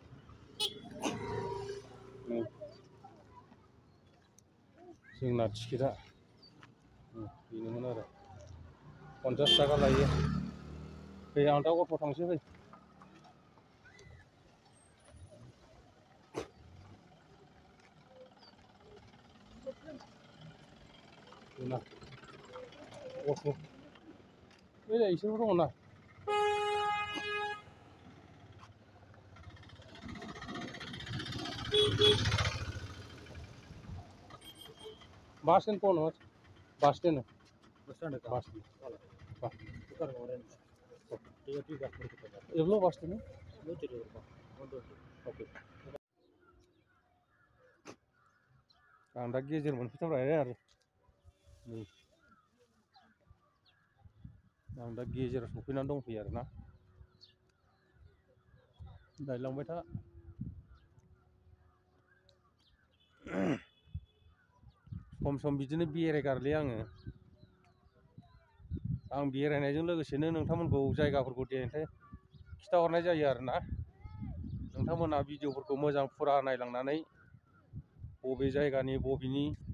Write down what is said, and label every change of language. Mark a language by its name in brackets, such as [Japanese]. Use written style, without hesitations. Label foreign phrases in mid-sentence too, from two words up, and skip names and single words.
[Bodo] जोंना टिकेटआ बेनोमोन आरो 50 थाखा लायो फै आं दा अट' थांसै फै जोंना अट' बे इसोरबो दङ ना [Hindi] बस स्टैंड कौन है बस स्टैंड है बस स्टैंड [Bodo] एवलो बस स्टैंड ओके आं दा गेजेर मोनफैथारबाय आरो नै आं दा गेजेराव सफैनानै दंफैयो आरोना नायलांबाय था सम सम बिदिनो बेरायगारोलै आं बेरायनायजों लोगोसेनो नोंथांमोनखौ जायगाफोरखौ देखाय खिथाहरनाय जायो आरोना नोंथांमोना भिडिअफोरखौ मोजां फुरा नायलांनानै बबे जायगानि बबेनि